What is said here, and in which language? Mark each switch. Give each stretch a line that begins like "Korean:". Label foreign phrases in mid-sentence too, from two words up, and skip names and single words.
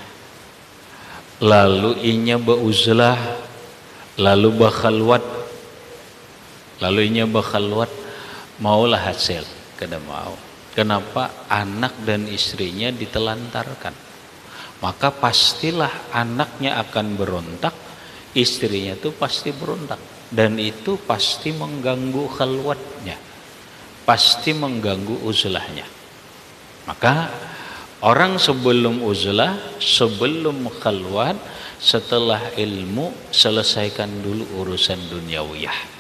Banjar: Lalu inya beuzlah, lalu bakhalwat. Lalu inya bakhalwat, maulah hasil, kada mau.
Indonesian: Kenapa? Anak dan istrinya ditelantarkan. Maka pastilah anaknya akan berontak, istrinya tuh pasti berontak. Dan itu pasti mengganggu khalwatnya, pasti mengganggu uzlahnya. Maka orang sebelum uzlah, sebelum khalwat, setelah ilmu, selesaikan dulu urusan duniawiyah.